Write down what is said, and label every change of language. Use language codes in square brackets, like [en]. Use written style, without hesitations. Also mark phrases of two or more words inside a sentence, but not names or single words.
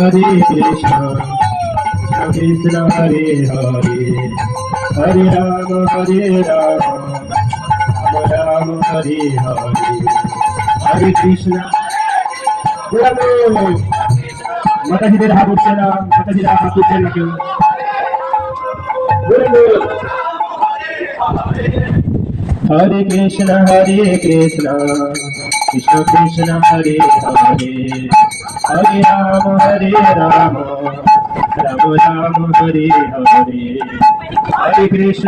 [sa] कृष्ण हरे हरे, हरे राम राम हरे हरे, हरे कृष्ण। [bn] মাতাজিদের হাত উঠছে না, মাতাজির হাত উঠছে না কেউ। [sa] हरे कृष्ण কৃষ্ণ কৃষ্ণ हरे हरे, हरे राम राम राम हरे हरे, हरे कृष्ण।